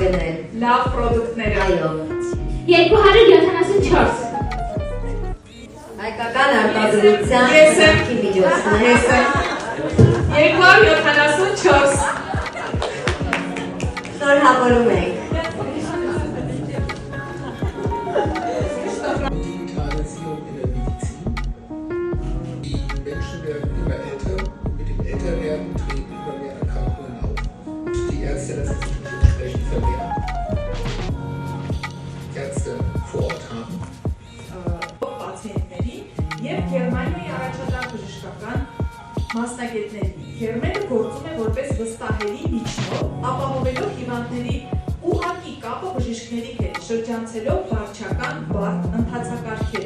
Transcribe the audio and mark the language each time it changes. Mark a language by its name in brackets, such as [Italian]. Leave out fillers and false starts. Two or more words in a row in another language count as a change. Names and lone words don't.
[Armenian] լավ պրոդուկտները։ Այո։ 274 Հայկական արտադրության խնամքի միջոցներ։ 274 Շնորհավորում ենք։ [German] Menschen werden immer älter und mit dem Älterwerden treten immer mehr Erkrankungen auf. Die Ärzte lassen sich entsprechend vermehren. Ärzte vor Ort haben. [Armenian] Պացիենտների եւ Գերմանիայի առաջատար բժշկական մասնագետների։ Գերմանը գործում է որպես վստահելի միջնորդ, ապահովելով հիվանդների ուղղակի կապը բժիշկների հետ, շրջանցելով վարչական բարդ ընթացակարգերը։